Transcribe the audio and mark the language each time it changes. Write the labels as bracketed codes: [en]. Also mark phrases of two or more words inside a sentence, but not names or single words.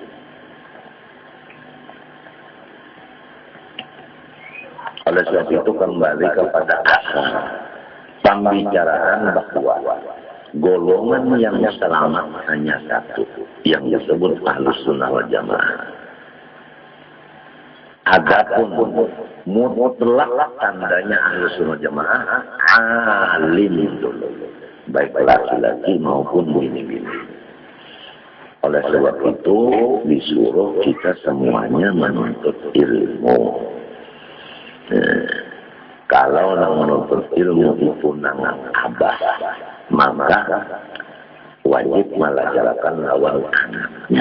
[id] Oleh sebab itu kembali kepada asal pembicaraan bahwa golongan yang selamat hanya satu, yang disebut Ahlus Sunnah wal Jamaah. Adapun mutlak tandanya Ahlus Sunnah wal Jamaah alim dulu, baik laki-laki maupun bini-bini. Oleh sebab itu disuruh kita semuanya menuntut ilmu. Kalau menuntut ilmu itu nama abah, maka wajib melajarkan lawan anaknya.